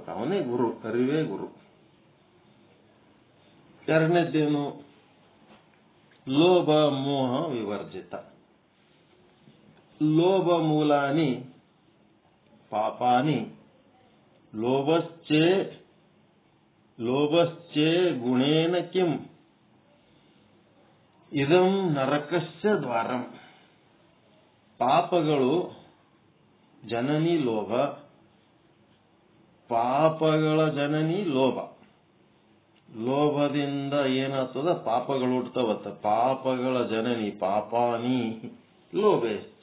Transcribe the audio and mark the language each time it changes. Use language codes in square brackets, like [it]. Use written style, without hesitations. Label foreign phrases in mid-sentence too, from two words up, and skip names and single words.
[kn] ಅವನೇ ಗುರು, ಅರಿವೇ ಗುರು. ಎರಡನೇದ್ದೇನು? [sa] ಲೋಭ ಮೋಹ ವಿವರ್ಜಿತ. ಲೋಭ ಮೂಲಾನಿ ಪಾಪಾನಿ ಲೋಭಶ್ಚೇ ಗುಣೇನ ಕಿಂ ಇದಂ ನರಕಸ್ಯ ದ್ವಾರಂ. [kn] ಪಾಪಗಳು ಜನನಿ ಲೋಭ, ಪಾಪಗಳ ಜನನಿ ಲೋಭ. ಲೋಭದಿಂದ ಏನಾಗ್ತದ? ಪಾಪಗಳು ಹುಟ್ಟುತ್ತವತ್ತ. ಪಾಪಗಳ ಜನನಿ [sa] ಪಾಪಾನಿ ಲೋಭಶ್ಚ.